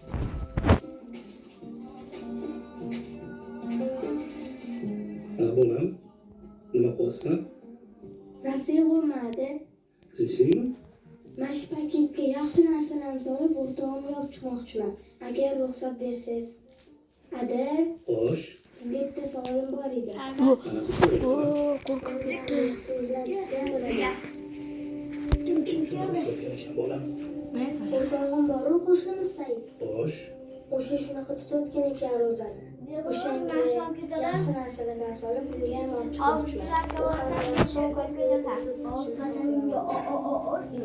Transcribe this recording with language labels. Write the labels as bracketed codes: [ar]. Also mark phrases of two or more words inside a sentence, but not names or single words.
[uz] Bolam, nima qilyapsan? narsa bo'lmadi. Tinchlikmi? Men shu paketga yaxshi narsalarni solib, o'rtog'imga olib chiqmoqchiman. Agar ruxsat bersangiz. Ada, Xo'sh. sizga bitta savolim bor edi. [tr] Oo, korkup gitti. [uz] Bolam. O'rtog'im bor-ku, qo'shnimiz Said. Xo'sh. O'sha shunaqa tutayotgan ekan ro'zani. O'shanga yaxshi narsalardan solib, bunga ham olib chiqmoqchiman.